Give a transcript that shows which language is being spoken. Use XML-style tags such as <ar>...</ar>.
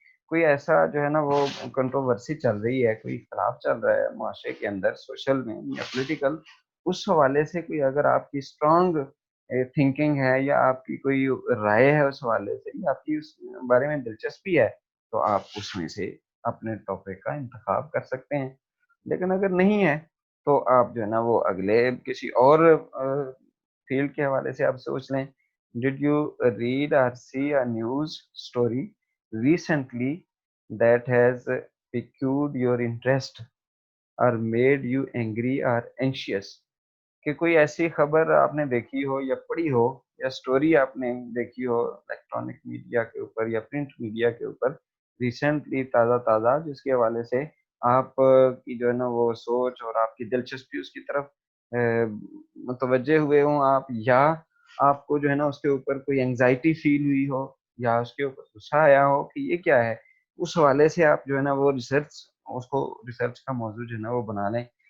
<ur>کوئی ایسا جو ہے نا وہ کنٹروورسی چل رہی ہے، کوئی اختلاف چل رہا ہے معاشرے کے اندر سوشل میں یا پولیٹیکل، اس حوالے سے کوئی اگر آپ کی اسٹرانگ تھنکنگ ہے یا آپ کی کوئی رائے ہے اس حوالے سے یا آپ کی اس بارے میں دلچسپی ہے تو آپ اس میں سے اپنے ٹاپک کا انتخاب کر سکتے ہیں. لیکن اگر نہیں ہے تو آپ جو ہے نا وہ اگلے کسی اور فیلڈ کے حوالے سے آپ سوچ لیں.</ur> <en>Did you read or see a news story recently that has piqued your interest or made you angry or anxious.</en> <ur>کہ کوئی ایسی خبر آپ نے دیکھی ہو یا پڑھی ہو یا سٹوری آپ نے دیکھی ہو الیکٹرانک میڈیا کے اوپر یا پرنٹ میڈیا کے اوپر ریسنٹلی تازہ تازہ جس کے حوالے سے آپ کی جو ہے نا وہ سوچ اور آپ کی دلچسپی اس کی طرف متوجہ ہوئے ہوں آپ، یا آپ کو جو ہے نا اس کے اوپر کوئی انگزائٹی فیل ہوئی ہو یا اس کے اوپر غصہ آیا ہو کہ یہ کیا ہے، اس حوالے سے آپ جو ہے نا وہ ریسرچ کا موضوع جو ہے نا وہ بنا لیں.</ur>